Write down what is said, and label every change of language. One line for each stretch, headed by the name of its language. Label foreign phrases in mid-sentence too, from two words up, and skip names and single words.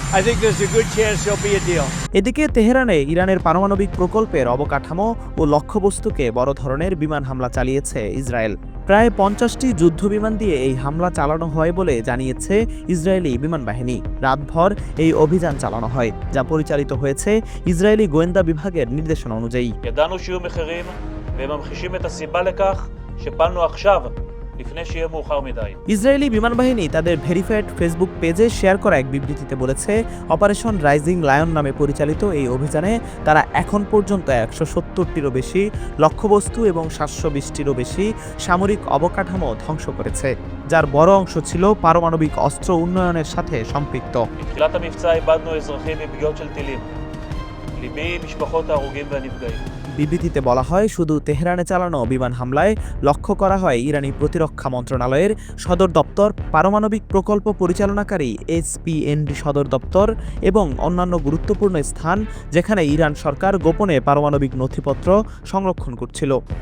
Bangla: এদিকে তেহরানে ইরানের পারমাণবিক প্রকল্পের অবকাঠামো ও লক্ষ্যবস্তুকে বড় ধরনের বিমান হামলা চালিয়েছে ইসরায়েল। প্রায় 50টি যুদ্ধবিমান দিয়ে এই হামলা চালানো হয় বলে জানিয়েছে ইসরায়েলি বিমান বাহিনী। রাতভর এই অভিযান চালানো হয়, যা পরিচালিত হয়েছে ইসরায়েলি গোয়েন্দা বিভাগের নির্দেশনা অনুযায়ী।
Hebrew: ידענו שיהיו מחירים והם ממחישים את הסיבה לכך שפעלנו עכשיו לפני שיהיה מאוחר מדי.
Bangla: ইসরায়েলি বিমান বাহিনী তাদের ভেরিফাইড ফেসবুক পেজে শেয়ার করা এক বিবৃতিতে বলেছে, অপারেশন রাইজিং লায়ন নামে পরিচালিত এই অভিযানে তারা এখন পর্যন্ত 170টিরও বেশি লক্ষ্যবস্তু এবং 720টিরও বেশি সামরিক অবকাঠামো ধ্বংস করেছে, যার বড় অংশ ছিল পারমাণবিক অস্ত্র উন্নয়নের সাথে সম্পৃক্ত।
Hebrew: בתחילת המבצע איבדנו אזרחים מפגיעות של טילים. ליבי עם משפחות ההרוגים והנפגעים.
Bangla: বিবৃতিতে বলা হয়, শুধু তেহরানে চালানো বিমান হামলায় লক্ষ্য করা হয় ইরানি প্রতিরক্ষা মন্ত্রণালয়ের সদর দপ্তর, পারমাণবিক প্রকল্প পরিচালনাকারী এসপিএনডি সদর দপ্তর এবং অন্যান্য গুরুত্বপূর্ণ স্থান যেখানে ইরান সরকার গোপনে পারমাণবিক নথিপত্র সংরক্ষণ করছিল।